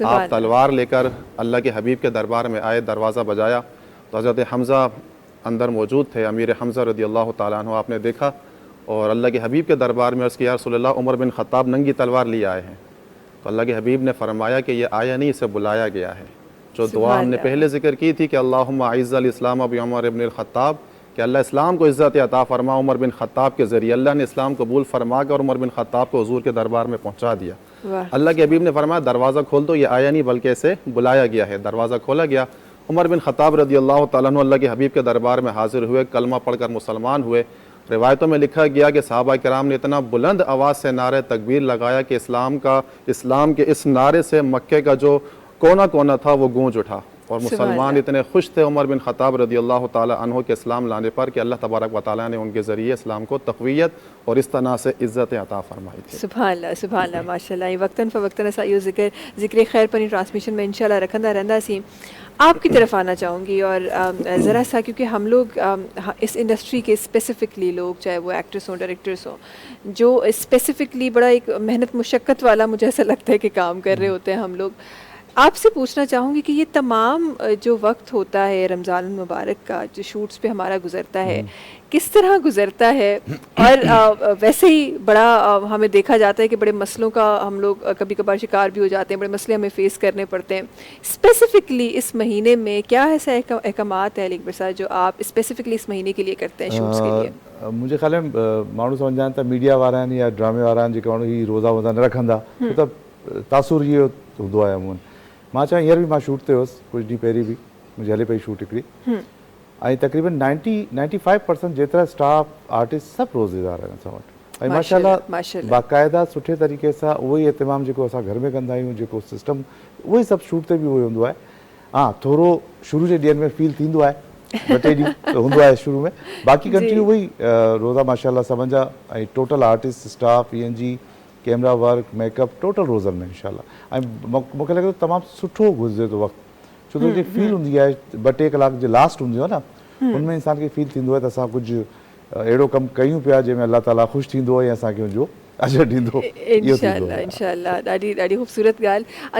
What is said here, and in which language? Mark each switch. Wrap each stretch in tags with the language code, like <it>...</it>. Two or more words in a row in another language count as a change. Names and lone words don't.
<hi>आप तलवार लेकर अल्लाह के हबीब के दरबार में आए, दरवाज़ा बजाया तो हज़रत हमज़ा अंदर मौजूद थे, अमीर हमज़ा</hi> <ar>رضي الله تعالى عنه</ar> <hi>आपने देखा और अल्लाह के हबीब के दरबार में उसकी</hi> <ar>يا رسول الله</ar> <hi>उमर बिन ख़त्ताब नंगी तलवार लिए आए हैं। तो अल्लाह के हबीब ने फरमाया कि ये आया नहीं, इसे बुलाया गया है। जो दुआ हमने पहले जिक्र की थी कि</hi> <ar>اللهم أعز الإسلام بعمر ابن الخطاب,</ar> <hi>कि अल्लाह इस्लाम को इज़्ज़त अता फरमा उमर बिन ख़त्ताब के ज़रिए। अल्लाह ने इस्लाम कबूल फरमा कर उमर बिन ख़त्ताब को हुज़ूर के दरबार में पहुँचा दिया। अल्लाह के हबीब ने फरमाया दरवाज़ा खोल दो, ये आया नहीं बल्कि इसे बुलाया गया है। दरवाज़ा खोला गया, उमर बिन ख़त्ताब</hi> <ar>رضي الله تعالى عنه</ar> <hi>अल्लाह के हबीब के दरबार में हाज़िर हुए, कलमा पढ़कर मुसलमान हुए। रिवायतों में लिखा गया कि सहाबा किराम ने इतना बुलंद आवाज़ से नारे तकबीर लगाया कि इस्लाम के इस नारे से मक्के का जो कोना कोना था वो गूंज उठा और मुसलमान इतने खुश थे उमर बिन ख़त्ताब</hi> <ar>رضي الله تعالى عنه</ar> <hi>के इस्लाम लाने पर कि</hi> <ar>الله تبارك وتعالى</ar> <hi>ने उनके ज़रिए इस्लाम को तक़वियत और इस तरह से इज़्ज़त अता फरमाई थी।</hi> <ar>سبحان الله ما شاء الله.</ar> <sd>वक्तन फ़वक्तन असां इहो ज़िक्र ख़ैर पनी ट्रांसमिशन में इंशाअल्लाह रखंदा रहंदासीं।</sd> <hi>आपकी तरफ आना चाहूँगी और ज़रा सा, क्योंकि हम लोग इस इंडस्ट्री के स्पेसिफ़िकली लोग, चाहे वो एक्टर्स हों, डायरेक्टर्स हों, जो स्पेसिफ़िकली बड़ा एक मेहनत मुशक्क़त वाला मुझे ऐसा लगता है कि काम कर रहे होते हैं, हम लोग आपसे पूछना चाहूँगी कि ये तमाम जो वक्त होता है रमज़ान मुबारक का, जो शूट्स पे हमारा गुज़रता है, किस तरह गुज़रता है? और वैसे ही बड़ा हमें देखा जाता है कि बड़े मसलों का हम लोग कभी कभार शिकार भी हो जाते हैं, बड़े मसले हमें फ़ेस करने पड़ते हैं। स्पेसिफ़िकली इस महीने में क्या ऐसा अहकामात है अलीअकबर साहब जो आप स्पेसिफ़िकली इस महीने के लिए करते हैं शूट्स के लिए?</hi> <sd>मुझे ख़्याल है माण्हू सम्झनि था मीडिया वारा आहिनि या ड्रामे वारा आहिनि जेके माण्हू ही रोज़ा वोज़ा न रखंदा, त तासुर इहो हूंदो आहे अमूमन। मां चवां हींअर बि मां शूट ते हुअसि, कुझु ॾींहं पहिरीं बि मुंहिंजी हले पई शूट हिकिड़ी, ऐं तक़रीबन 95% जेतिरा</sd> <en>staff artist</en> <sd>सभु रोज़ेदार आहिनि असां वटि। ऐं माशाअल्लाह बाक़ाइदा सुठे तरीक़े सां उहो ई एहतमाम जेको असां घर में कंदा आहियूं, जेको सिस्टम उहो ई सभु शूट ते बि उहो ई हूंदो आहे। हा, थोरो शुरू जे ॾींहंनि में फील थींदो आहे, ॿ टे ॾींहं त हूंदो आहे शुरू में, बाक़ी कंटिन्यू उहो ई रोज़ा माशाअल्लाह सभिनि जा, ऐं</sd> <en>total artist staff ENG camera work makeup</en> <sd>टोटल रोज़नि में इंशाअल्लाह। ऐं मूंखे लॻे थो तमामु सुठो गुज़रे थो वक़्तु, छो त हिकिड़ी फील हूंदी आहे 2-3 कलाक जे लास्ट हूंदी आहे न, उनमें इंसान खे फील थींदो आहे त असां कुझु अहिड़ो कमु कयूं पिया जंहिंमें अल्लाह ताला ख़ुशि थींदो ऐं असांखे हुनजो अजर ॾींदो। इंशाअल्लाह ॾाढी ख़ूबसूरत ॻाल्हि।</sd>